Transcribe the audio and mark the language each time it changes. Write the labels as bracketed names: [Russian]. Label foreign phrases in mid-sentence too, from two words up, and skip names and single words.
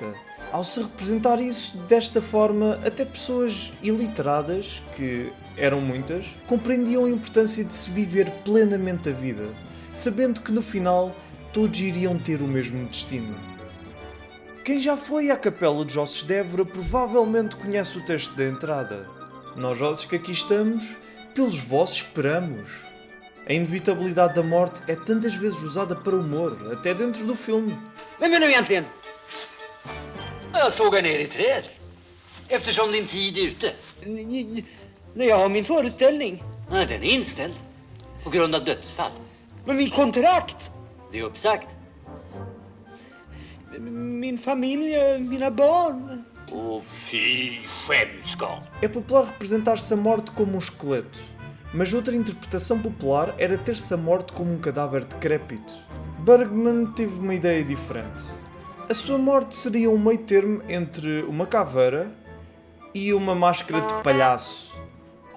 [Portuguese] Ao se representar isso desta forma, até pessoas iliteradas, que eram muitas, compreendiam a importância de se viver plenamente a vida, sabendo que no final todos iriam ter o mesmo destino. Quem já foi à Capela dos Ossos de Évora provavelmente conhece o texto da entrada. Nós ossos que aqui estamos, pelos vossos esperamos. A inevitabilidade da morte é tantas vezes usada para humor, até dentro do filme. [Swedish] Vem nu egentligen? Jag sågar ner i träd. Eftersom din tid är ute. När jag har min föreställning. Nej, den är inställd. På grund av dödsfall. Men min kontrakt. Det är uppsagt. Min familj, mina barn. Åh, fy skämskap. [Portuguese] É popular representar-se a morte como um esqueleto, mas outra interpretação popular era ter-se a morte como um cadáver decrépito. Bergman teve uma ideia diferente. A sua morte seria um meio termo entre uma caveira e uma máscara de palhaço.